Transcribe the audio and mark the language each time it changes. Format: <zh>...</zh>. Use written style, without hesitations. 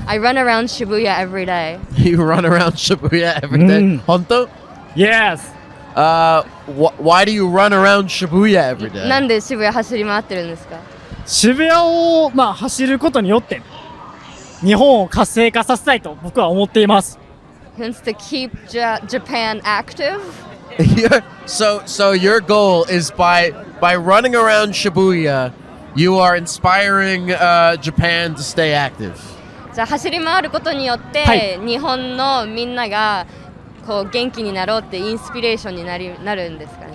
<en>I run around Shibuya every day. You run around Shibuya every day.</en> <ja>Honto?</ja> <en>Yes. Why do you run around Shibuya every day?</en> <ja>なんで渋谷走り回ってるんですか？渋谷を走ることによって日本を活性化させたいと僕は思っています。</ja> <en>He wants to keep Japan active. So your goal is by running around Shibuya, you are inspiring Japan to stay active.</en> <ja>じゃあ走り回ることによって、はい日本のみんながこう元気になろうってインスピレーションになるんですかね。</ja>